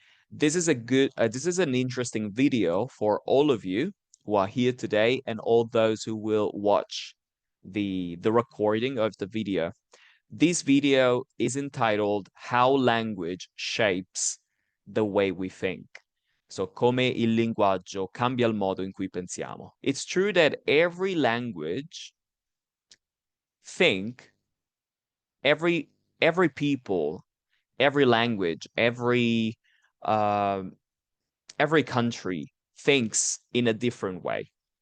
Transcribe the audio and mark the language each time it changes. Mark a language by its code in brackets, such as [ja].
[en] This is an interesting video for all of you who are here today and all those who will watch the recording of the video. This video is entitled How Language Shapes the Way We Think. [it] So, come il linguaggio cambia il modo in cui pensiamo. [en] It's true that every language think, every people, every language, every country thinks in a different way.